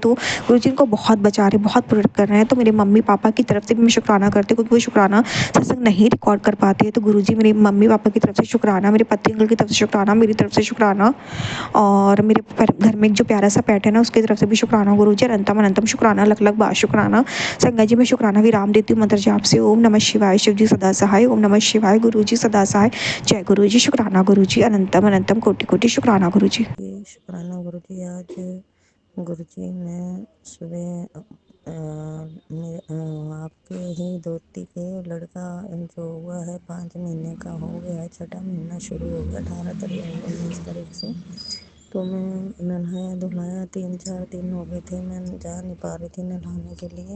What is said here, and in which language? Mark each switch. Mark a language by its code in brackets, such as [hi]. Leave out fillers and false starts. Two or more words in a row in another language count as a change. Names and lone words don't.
[hi] तो गुरु जी इनको बहुत बचा रहे, बहुत प्रोटेक्ट कर रहे हैं। तो मेरे मम्मी पापा की तरफ से भी मैं शुक्राना करती हूँ, क्योंकि वो शुक्राना सत्संग नहीं रिकॉर्ड कर पाते हैं, तो गुरु जी मेरे मम्मी पापा की तरफ से शुक्राना, मेरे पति अंकल की तरफ से शुक्राना, मेरी तरफ से शुक्राना, और मेरे घर में एक जो प्यारा सा पैट है ना उसकी तरफ से भी शुक्राना गुरु जी। अनंतम अनंतम शुक्राना, लख लख बार शुक्राना। संगत जी मैं शुक्राना विराम देती हूँ मंत्र जाप से। ओम नमः शिवाय, शिव जी सदा सहाय। ओम नमः शिवाय, गुरु जी सदा सहाय। जय गुरु जी। शुक्राना गुरु जी, अनंतम अनंतम कोटि कोटि शुक्राना गुरु जी। शुक्राना गुरु जी। आज गुरु जी मैं सुबह आपके ही दोस्ती के लड़का जो हुआ है 5 महीने का हो गया है, 6ठा महीना शुरू हो गया 18 तारीख 19 तारीख से। तो मैं नहाया धुलाया, 3-4 दिन हो गए थे, मैं जा नहीं पा रही थी नहाने के लिए।